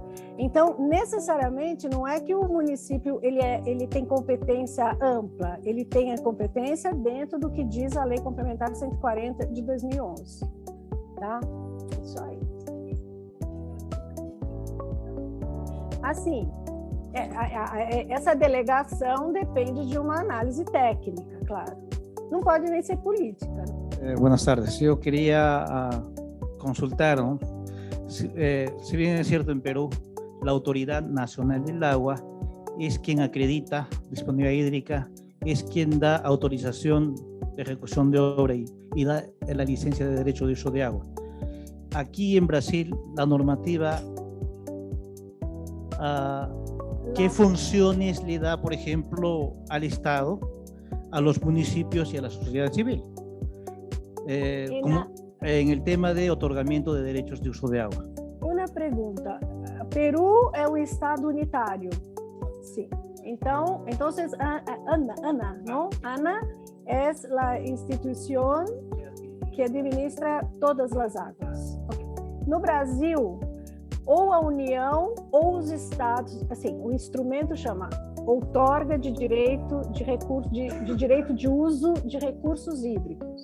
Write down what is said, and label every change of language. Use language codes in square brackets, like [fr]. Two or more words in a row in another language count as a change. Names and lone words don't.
[pt] Então, necessariamente, não é que o município ele tem competência ampla, ele tem a competência dentro do que diz a Lei Complementar 140 de 2011. Tá? Isso aí. Assim, essa delegação depende de uma análise técnica, claro. Não pode nem ser política. [es] Buenas tardes. [pt] Eu queria consultar, ¿no? [es] Si bien es cierto, en Perú la Autoridad Nacional del Agua es quien acredita disponibilidad hídrica, es quien da autorización de ejecución de obra y da la licencia de derecho de uso de agua. Aquí en Brasil la normativa, ¿qué funciones le da, por ejemplo, al Estado, a los municipios y a la sociedad civil? En el tema de otorgamiento de derechos de uso de agua. [pt] Uma pergunta. Peru é um estado unitário? Sim. Então, ANA, não? ANA é a instituição que administra todas as águas. Okay. No Brasil, ou a União ou os estados, assim, o instrumento chama outorga de direito de direito de uso de recursos hídricos.